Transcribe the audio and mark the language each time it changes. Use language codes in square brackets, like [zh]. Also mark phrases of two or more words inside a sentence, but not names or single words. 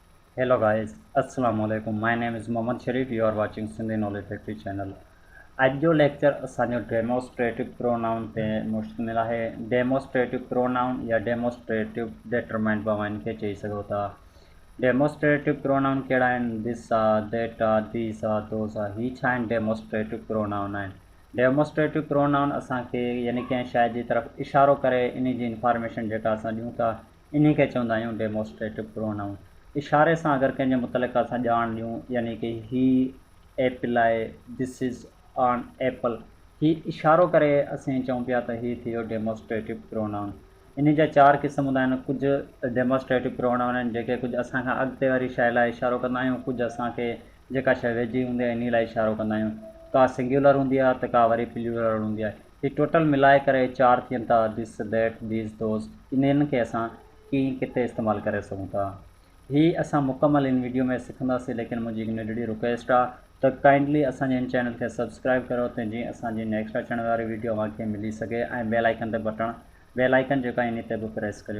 [en] Hello guys, Assalamu alaikum. My name is Mohammad Sharif. You are watching Sindhi Knowledge Factory channel. [sd] आज जो लेक्चर असांजो [en] demonstrative pronoun [sd] ते मुश्तमिल आहे। [en] demonstrative pronoun [sd] या [en] demonstrative determinant [sd] पाण खे चई सघो था। [en] demonstrative pronoun [sd] कहिड़ा आहिनि? दिस आहे, दैट आहे, दीस आहे, दोस आहे। ही छा आहिनि? [en] demonstrative pronoun [sd] आहिनि। [en] demonstrative pronoun [sd] असांखे यानी कंहिं शइ जी तरफ़ इशारो करे इन जी इंफॉर्मेशन जेका असां ॾियूं था इन खे चवंदा आहियूं [en] demonstrative pronoun. [sd] इशारे सां अगरि कंहिंजे मुतलिक़ असां ॼाण ॾियूं यानी कि ही एप्पल आहे, [en] this is on apple, [sd] ही इशारो करे असीं चऊं पिया त ही थी वियो [en] demonstrative pronoun. [sd] इन जा चार क़िस्म हूंदा आहिनि। कुझु [en] demonstrative pronoun [sd] आहिनि जेके कुझु असां खां अॻिते वारी शइ लाइ इशारो कंदा आहियूं, कुझु असांखे जेका शइ वेझी हूंदी आहे इन लाइ इशारो कंदा आहियूं। का सिंगुलर हूंदी आहे त का वरी प्लूरल हूंदी आहे। ही टोटल मिलाए करे चार थियनि था, [en] this, that, these, those. [sd] इन्हनि खे असां कीअं किथे इस्तेमालु करे सघूं था, ही असां मुकमल इन वीडियो में सिखंदासीं। लेकिन मुंहिंजी हिकु नंढड़ी रिक्वेस्ट आहे त काइंडली असांजे इन चैनल खे सब्सक्राइब करो त जीअं असांजी नेक्स्ट अचण वारी वीडियो तव्हांखे मिली सघे। ऐं [en] bell icon [sd] ते बटण [en] bell icon [sd] जेका इन ते बि प्रेस करियो।